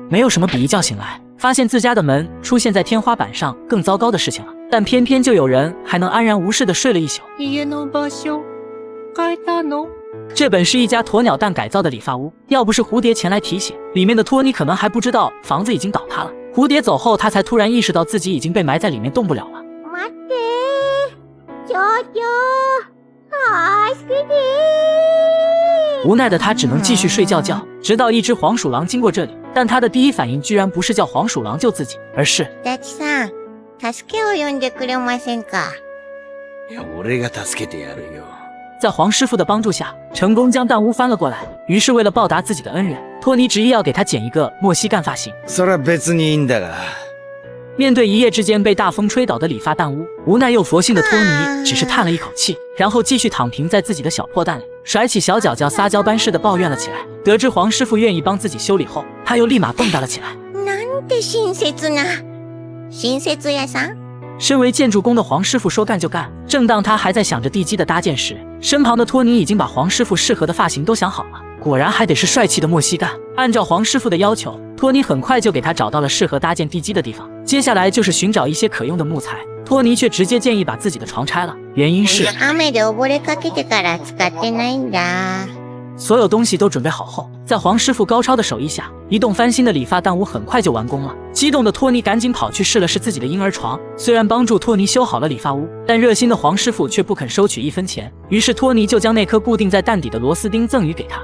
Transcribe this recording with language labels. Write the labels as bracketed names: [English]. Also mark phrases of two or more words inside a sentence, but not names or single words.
[Chinese] 没有什么比一觉醒来发现自家的门出现在天花板上更糟糕的事情了，但偏偏就有人还能安然无事地睡了一宿。这本是一家鸵鸟蛋改造的理发屋，要不是蝴蝶前来提醒，里面的托尼可能还不知道房子已经倒塌了。蝴蝶走后，他才突然意识到自己已经被埋在里面动不了了。 [Japanese] 待って、ちょちょ、助けて。 [Chinese] 无奈的他只能继续睡觉觉，直到一只黄鼠狼经过这里，但他的第一反应居然不是叫黄鼠狼救自己，而是 [Japanese] ダチさん、助けを呼んでくれませんか？いや、俺が助けてやるよ。 [Chinese] 在黄师傅的帮助下，成功将蛋屋翻了过来。于是为了报答自己的恩人，托尼执意要给他剪一个莫西干发型。 [Japanese] それは別にいいんだが。 [Chinese] 面对一夜之间被大风吹倒的理发蛋屋，无奈又佛性的托尼只是叹了一口气，然后继续躺平在自己的小破蛋里，甩起小脚脚撒娇般似的抱怨了起来。得知黄师傅愿意帮自己修理后，他又立马蹦跶了起来。 [Japanese] なんて親切な、親切屋さん。 [Chinese] 身为建筑工的黄师傅说干就干。正当他还在想着地基的搭建时，身旁的托尼已经把黄师傅适合的发型都想好了，果然还得是帅气的莫西干。按照黄师傅的要求，托尼很快就给他找到了适合搭建地基的地方，接下来就是寻找一些可用的木材。托尼却直接建议把自己的床拆了，原因是 [Japanese] 雨で溺れかけてから使ってないんだ。 [Chinese] 所有东西都准备好后，在黄师傅高超的手艺下，一栋翻新的理发蛋屋很快就完工了。激动的托尼赶紧跑去试了试自己的婴儿床，虽然帮助托尼修好了理发屋，但热心的黄师傅却不肯收取1分钱。于是托尼就将那颗固定在蛋底的螺丝钉赠予给他。